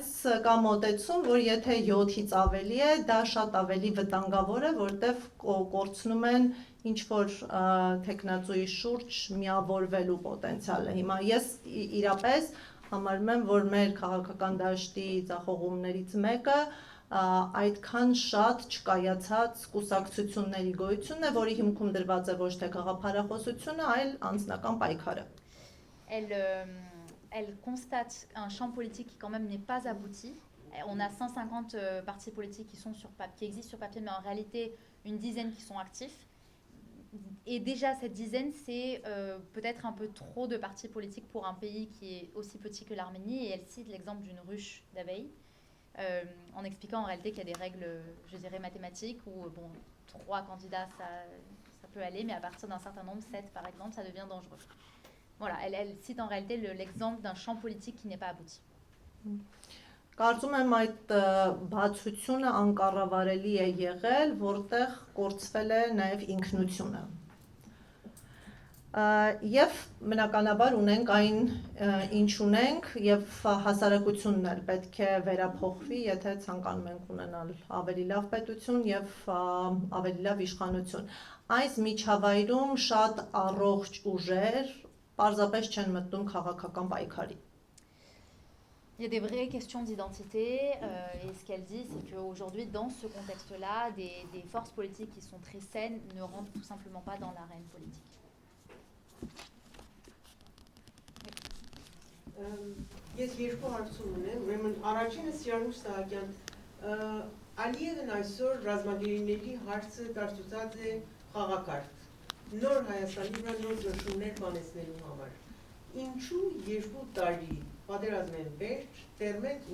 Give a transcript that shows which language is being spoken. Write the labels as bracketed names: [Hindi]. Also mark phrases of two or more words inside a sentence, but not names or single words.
[Armenian] կա մոտեցում, որ եթե 7-ից ավելի է, դա շատ ավելի վտանգավոր է, որտեղ կորցնում են ինչ-որ թեկնածուի շուրջ միավորվելու պոտենցիալը։ Հիմա ես իրապես համարում եմ, որ մեր քաղաքական դաշտի ձախողումներից մեկը այդքան շատ չկայացած կուսակցությունների գոյությունն է, որի հիմքում դրված է ոչ թե գաղափարախոսությունը, այլ անձնական պայքարը։ [French] Elle constate un champ politique qui quand même n'est pas abouti. On a 150 partis politiques qui existent sur papier, mais en réalité une dizaine qui sont actifs. Et déjà cette dizaine, c'est peut-être un peu trop de partis politiques pour un pays qui est aussi petit que l'Arménie. Et elle cite l'exemple d'une ruche d'abeilles, en expliquant en réalité qu'il y a des règles, je dirais, mathématiques, où 3 candidats, ça peut aller, mais à partir d'un certain nombre, 7 par exemple, ça devient dangereux. Voilà, elle cite en réalité l'exemple d'un champ politique qui n'est pas abouti. [Armenian] Կարծում եմ այդ բացությունը անկառավարելի է եղել, որտեղ կորցվել է նաև ինքնությունը։ Եվ բնականաբար ունենք այն ինչ ունենք եւ հասարակությունն էլ պետք է վերափոխվի, եթե ցանկանում ենք ունենալ ավելի լավ պետություն եւ ավելի լավ իշխանություն։ Այս միջավայրում շատ առողջ ուժեր պարզապես չեն մտնում քաղաքական պայքարի։ [French] Il y a des vraies questions d'identité et ce qu'elle dit, c'est qu'aujourd'hui, dans ce contexte-là, des forces politiques qui sont très saines ne rentrent tout simplement pas dans l'arène politique. [Armenian] Ես երկու հարցում ունեմ, ուրեմն առաջինը Սիրանուշ Սահակյան, Ալիևն այսօր ռազմագերիների հարցը դարձուցած է խաղակարգ, նոր Հայաստանի վրա նոր ճնշումներ բանեցնելու համար։ Ինչու 2 տարի պատերազմեն վերջ տերմետ